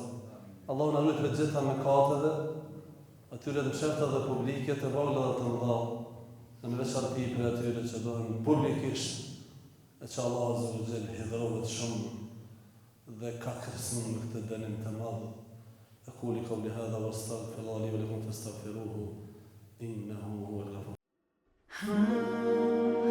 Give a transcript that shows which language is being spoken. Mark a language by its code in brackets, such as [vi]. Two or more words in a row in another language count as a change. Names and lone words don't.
[sq] Allahu na ruaj të gjitha mëkateve, atyre të mëshirta dhe publike, të vogla dhe të mëdha, në veçanti për atyre që dohen publikisht, e që Allah [ar] عز وجل [sq] hidhrohet shumë dhe ka kërcënuar me këtë dënim të madh. [ar] أقول قولي هذا وأستغفر الله لي ولكم فاستغفروه إنه هو الغفور.